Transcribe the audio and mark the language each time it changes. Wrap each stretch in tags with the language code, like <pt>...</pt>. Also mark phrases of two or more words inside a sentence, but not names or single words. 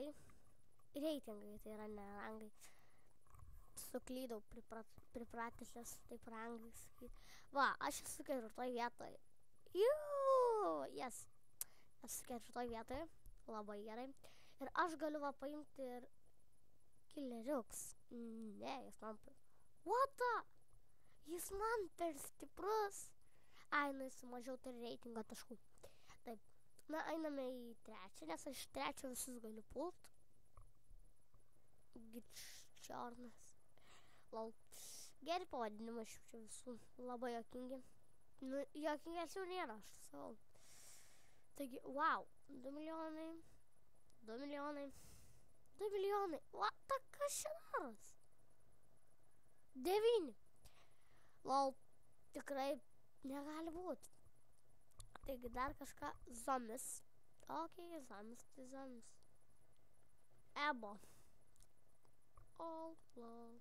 <lt>Reitingai, tai yra ne rangai. Suklydau, pripratęs taip rangai sakyti. Va, aš esu 4 vietoje. Yes. Esu 4 vietoje. Labai gerai. Ir aš galiu va paimti ir killeriuks. Ne, jis man per...</lt> <en>What the?</en> <lt>Jis man per stiprus. Ai, nu jis mažiau turi reitingo taškų. Taip. Na, einame į 3, nes aš 3 visus galiu pult. Giččiornas. Lol. Geri pavadinimai šių visų. Labai jokingi. Nu, jokingesnių nėra, aš savo. Taigi, wow, 2 milijonai, 2 milijonai, 2 milijonai,</lt> <en>what the</en> <lt>kas čia daros? 9. Lol, tikrai negali būti. Taigi dar kažką, zombis. Ok, zombis, tai zombis.</lt> <en>Ebo. Old lol.</en>